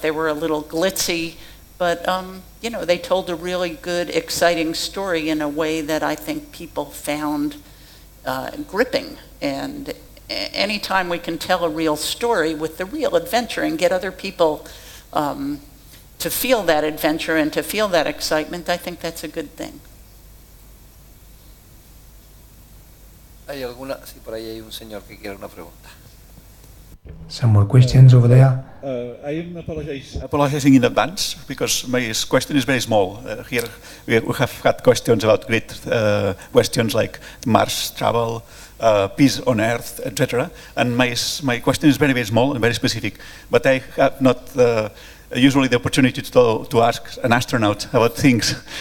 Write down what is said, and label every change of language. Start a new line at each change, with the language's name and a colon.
English: They were a little glitzy, but they told a really good, exciting story in a way that I think people found gripping. And anytime we can tell a real story with the real adventure and get other people to feel that adventure and to feel that excitement, I think that's a good thing.
Spanish: ¿Hay alguna? Sí, por ahí hay un señor que quiere una pregunta.
English: Some more questions over there? I am apologizing in advance because my question is very small. Here we have had questions about great questions like Mars travel, peace on Earth, etc. And my question is very, very small and very specific. But I have not usually the opportunity to ask an astronaut about things.